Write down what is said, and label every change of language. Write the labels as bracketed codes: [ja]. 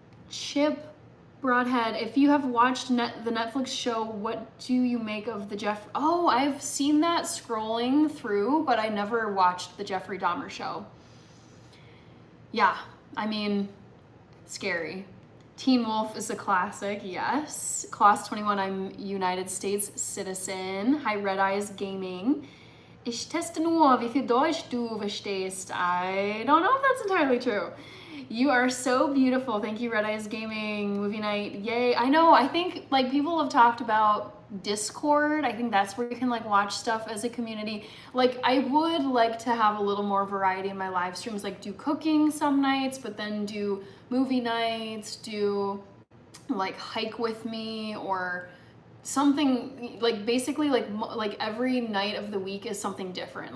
[en] Chip Broadhead, if you have watched the Netflix show, what do you make of the Oh, I've seen that scrolling through, but I never watched the Jeffrey Dahmer show. Yeah, I mean, scary. Teen Wolf is a classic, yes. Class 21, I'm United States citizen. Hi, Red Eyes Gaming. [de] Ich teste nur, wie viel Deutsch du verstehst. [en] I don't know if that's entirely true. You are so beautiful. Thank you, Red Eyes Gaming. Movie night, yay. I know, I think like people have talked about Discord. I think that's where you can like watch stuff as a community. Like I would like to have a little more variety in my live streams, like do cooking some nights, but then do movie nights, do like hike with me or something, like basically like every night of the week is something different.